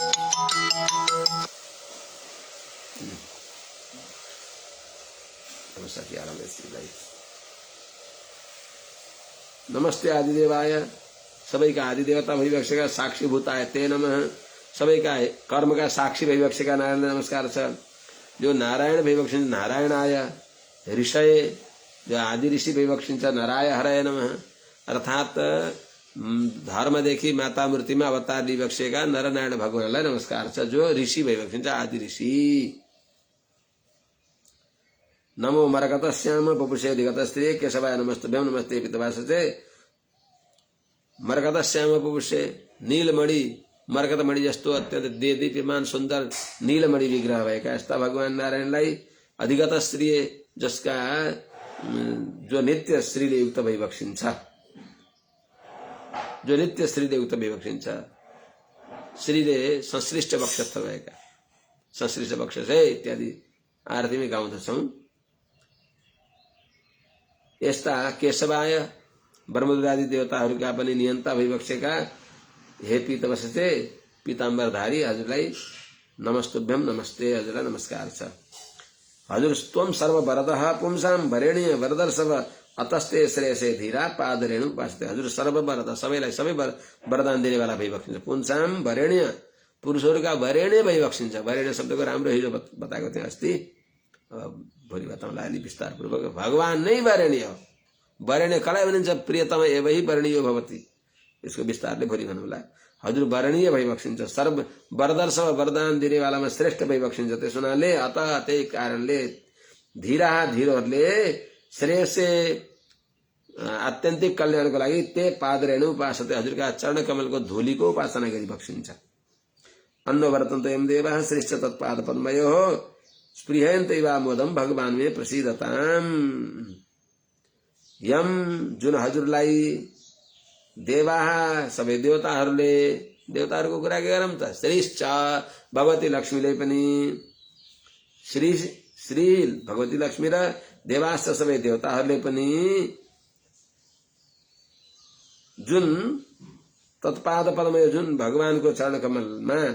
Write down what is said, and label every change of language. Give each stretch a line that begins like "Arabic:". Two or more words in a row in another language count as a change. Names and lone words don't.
Sanskrit: नमस्ते आदिदेवाय
Nepali: सबैका आदिदेवता भइबक्सेका
Sanskrit: साक्षी भूताय ते नमः।
Nepali: सबैका कर्मका साक्षी भइबक्सेका नारायण नमस्कार छ। जो नारायण भइबक्सिन्छ
Sanskrit: नारायणाय ऋषये
Nepali: जो आदि ऋषि भइबक्सिन्छ
Sanskrit: नराय हराय नमः।
Nepali: अर्थात धर्मदेखि माता मूर्तिमा अवतार लिइबक्सेका नरनारायण भगवानलाई नमस्कार छ। जो ऋषि भइबक्सिन्छ आदि ऋषि।
Sanskrit: नमो मरकत श्याम पपुषे अधिगत स्त्री केशवाय नमस्तुभ्यं नमस्ते पितवासते। मरकत श्याम पपुषे
Nepali: नीलमणि मरकतमणि जस्तो अत्यन्त देदीप्यमान सुन्दर नीलमणि विग्रह भएका यस्ता भगवान नारायणलाई
Sanskrit: अधिगत स्त्री
Nepali: जसका जो नित्य श्रीले युक्त भइबक्सिन्छ जो नित्य श्रीले युक्त भइबक्सिन्छ श्रीले संश्लिष्ट वक्षस्थ भएका
Sanskrit: संश्लिष्ट वक्षस
Nepali: इत्यादि आरतीमै गाउँदछौं। यस्ता केशवाय ब्रह्मदेवादि देवताहरूका पनि नियन्ता भइबक्सेका हे पीतवसते पीताम्बरधारी हजुरलाई
Sanskrit: नमस्तुभ्यं नमस्ते
Nepali: हजुरलाई नमस्कार छ।
Sanskrit: हजुर त्वं सर्ववरदः पुंसां वरेण्य वरदर्शव अतस्ते श्रेयसे धीरा पादरेणु उपासते।
Nepali: हजुर सर्ववरद सबैलाई सबै वरदान दिनेवाला भइबक्सिन्छ।
Sanskrit: पुंसां वरेण्य
Nepali: पुरुषहरूका वरेण्य भइबक्सिन्छ। वरेण्य शब्दको राम्रो हिजो बताएको थिएँ अस्ति, भोलि बताउँला अलि विस्तार पूर्वक। भगवान नै वरेण्य हो। वरेण्य कसलाई भनिन्छ?
Sanskrit: प्रियतम एवै वरणीयो भवति।
Nepali: यसको विस्तारले भोलि भन्नुला। हजुर वरणीय भइबक्सिन्छ।
Sanskrit: सर्व वरदर्शव
Nepali: वरदान दिनेवालामा श्रेष्ठ भइबक्सिन्छ। त्यस हुनाले अत त्यही कारणले धीरहरूले श्रेयसे आत्यन्तिक कल्याणको लागि
Sanskrit: ते पादरेणु उपासते
Nepali: हजुरका चरण कमलको धूलीको उपासना गरिबक्सिन्छ।
Sanskrit: अन्न वर्तन्त यम देवः श्रेष्ठ तत्पाद पद्मयोः स्पृहयन्तैवा मोदम भगवान मे प्रसीदताम।
Nepali: यम जुन हजुरलाई देवाः सबै देवताहरूको कुरा के गरौँ त? श्रीश्च भगवती लक्ष्मीले पनि श्री भगवती लक्ष्मी र देवाश्च सबै देवताहरूले पनि जुन
Sanskrit: तत्पाद पद्मय
Nepali: जुन भगवानको चरण कमलमा